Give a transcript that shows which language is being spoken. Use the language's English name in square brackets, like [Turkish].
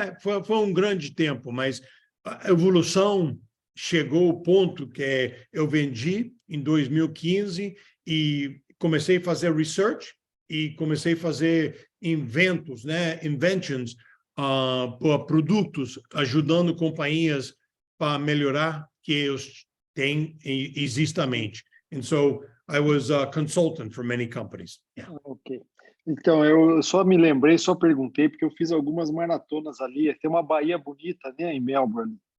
[Portuguese] Foi um grande tempo, mas a evolução chegou ao ponto que eu vendi em 2015 e comecei a fazer research e comecei a fazer inventos, né, inventions para produtos, ajudando companhias para melhorar que eles têm existamente. [English] And so I was a consultant for many companies. Ok. [Portuguese] Então, eu só me lembrei, só perguntei, porque eu fiz algumas maratonas ali. Tem uma baía bonita, né, em Melbourne.